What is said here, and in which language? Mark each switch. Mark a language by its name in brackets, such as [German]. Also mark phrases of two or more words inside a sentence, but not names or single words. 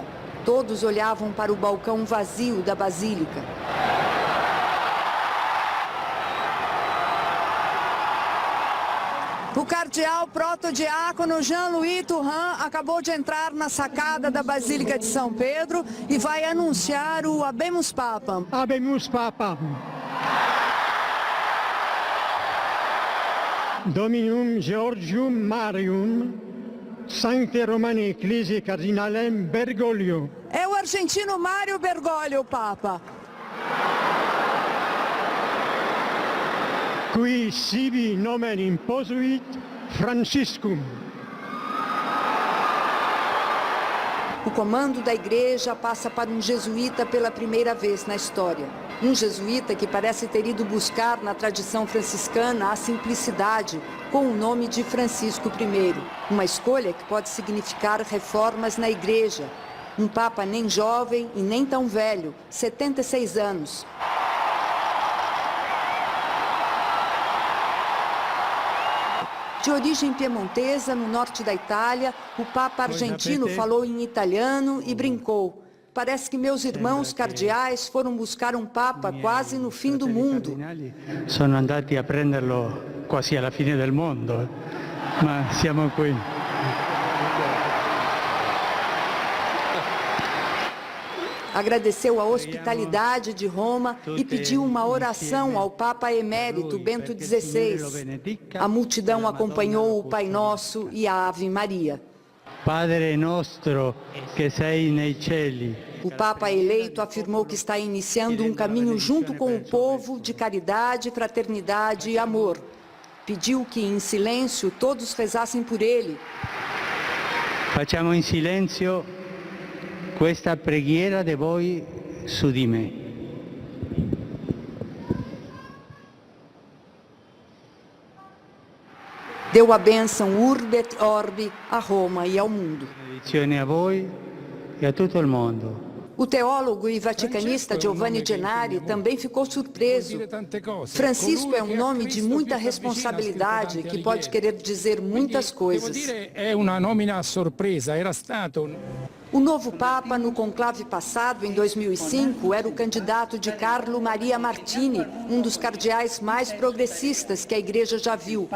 [Portuguese] Todos olhavam para o balcão vazio da Basílica. O cardeal protodiácono Jean-Louis Turhan acabou de entrar na sacada da Basílica de São Pedro e vai anunciar o [Latin] Habemus Papam. Habemus Papa. Dominum Georgium Marium, Sancte Romani Ecclesiae Cardinalem Bergoglio. [Portuguese] É o argentino Mário Bergoglio, Papa. [Latin] Qui sibi nomen imposuit Franciscum. [Portuguese] O comando da igreja passa para um jesuíta pela primeira vez na história. Um jesuíta que parece ter ido buscar na tradição franciscana a simplicidade com o nome de Francisco I. Uma escolha que pode significar reformas na igreja. Um papa nem jovem e nem tão velho, 76 anos. De origem piemontesa, no norte da Itália, o papa argentino falou em italiano e brincou. Parece que meus irmãos cardeais foram buscar um papa quase no fim do mundo. [Italian] Sono andati a prenderlo quasi alla fine del mondo, ma siamo qui. [Portuguese] Agradeceu a hospitalidade de Roma e pediu uma oração ao Papa Emérito Bento XVI. A multidão acompanhou o Pai Nosso e a Ave Maria. [Italian] Padre nostro che sei nei cieli. [Portuguese] O Papa eleito afirmou que está iniciando um caminho junto com o povo de caridade, fraternidade e amor. Pediu que, em silêncio, todos rezassem por ele. [Italian] Facciamo in silenzio questa preghiera di voi su di me. [Portuguese] Deu a bênção [Latin] Urbi et Orbi [Portuguese] a Roma e ao mundo. [Italian] Benedizione a voi e a tutto il mondo. [Portuguese] O teólogo e vaticanista Giovanni Gennari também ficou surpreso. Francisco é um nome de muita responsabilidade que pode querer dizer muitas coisas. [Italian] É uma nomina surpresa, era stato. [Portuguese] O novo Papa, no conclave passado, em 2005, era o candidato de Carlo Maria Martini, um dos cardeais mais progressistas que a Igreja já viu.